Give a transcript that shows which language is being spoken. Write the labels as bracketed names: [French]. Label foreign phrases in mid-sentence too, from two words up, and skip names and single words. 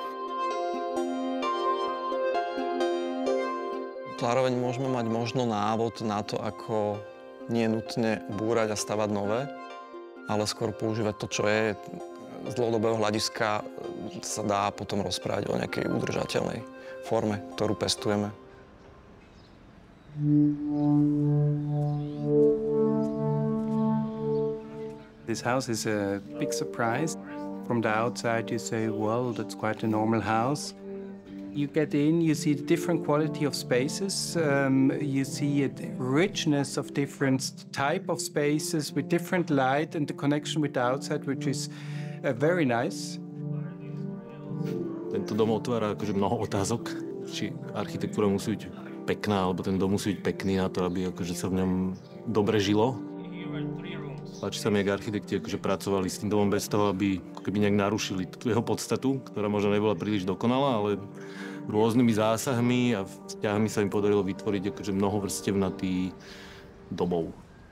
[Slovak] Zároveň môžeme mať možno návod na to, ako nie nutne búrať a stavať nové, ale skôr používať to, čo je. Z dlhodobého hľadiska sa dá potom rozprávať o nejakej udržateľnej forme, ktorú pestujeme. [English] This house is a big surprise. From the outside you say, well, that's quite a normal house. You get in, you see the different quality of spaces, you see a richness of different type of spaces with different light and the connection with the outside, which is very nice. [Slovak] Tento dom otvára akože mnoho otázok, či architektúra musí byť pekná, alebo ten dom musí byť pekný na to, aby akože sa v ňom dobre žilo. Páči sa mi, jak architekti akože pracovali s tým domom bez toho, aby ako keby nejak narušili tú jeho podstatu, ktorá možno nebola príliš dokonalá, ale rôznymi zásahmi a vzťahmi sa im podarilo vytvoriť akože mnohovrstevnatý domov.